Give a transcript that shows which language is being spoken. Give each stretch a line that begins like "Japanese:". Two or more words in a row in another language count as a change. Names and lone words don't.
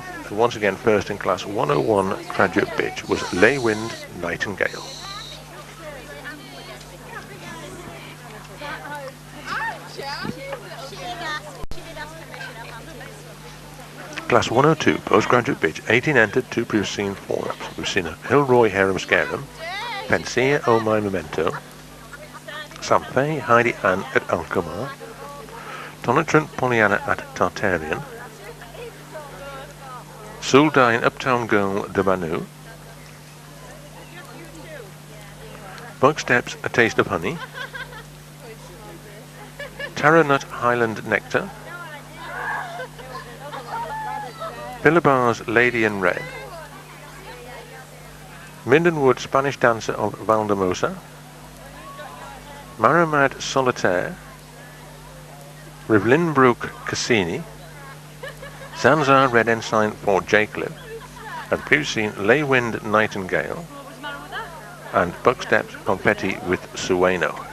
English: And once again, first in class 101 graduate bitch was Lay Wind Nightingale. Class 102 postgraduate bitch, 18 entered, 2 previously seen, 4 reps. We've seen a Hilroy Harem Scarum, Pensia Oh My Memento, Samphe Heidi Ann at Alcomar, Tonatrant Pollyanna at Tartarian, Suldine Uptown Girl de Manu, Bucksteps A Taste of Honey, Tara Nut Highland Nectar, Philobar's Lady in Red, Mindenwood Spanish Dancer of Valdemosa, Maramad Solitaire, Rivlinbrook Cassini, Zanzar Red Ensign for Jacliffe, and previously Lay Wind Nightingale, and Bucksteps Confetti with Sueno.